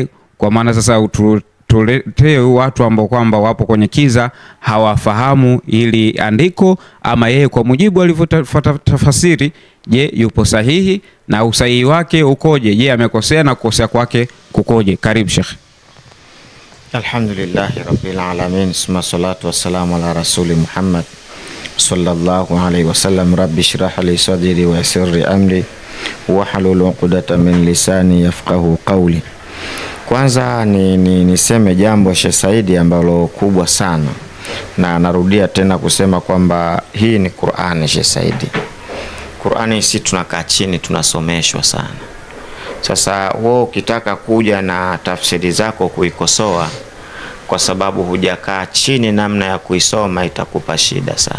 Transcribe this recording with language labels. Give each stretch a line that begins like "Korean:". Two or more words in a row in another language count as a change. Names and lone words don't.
Swahili: Kwa maana sasa tuletee watu ambao kwamba wapo kwenye kiza, hawafahamu ili andiko, ama yeye kwa mujibu alivyotafasiri, je, yupo sahihi na usahihi wake ukoje? Je, amekosea na kukosea kwake kukoje? Karibu Sheikh.
Arabic: الحمد لله رب العالمين، ثم الصلاة والسلام على رسول محمد صلى الله عليه وسلم. رب اشرح لي صدري ويسر لي أمري واحلل عقدة من لساني يفقه قولي.
Swahili: Kwanza niseme jambo Sheikh Saidi ambalo kubwa sana, na narudia tena kusema kwamba hii ni Qur'ani. Sheikh Saidi, Qur'ani si tunakaa chini tunasomeshwa sana. Sasa wewe ukitaka kuja na tafsiri zako kuikosoa kwa sababu hujakaa chini namna ya kuisoma, itakupa shida sana.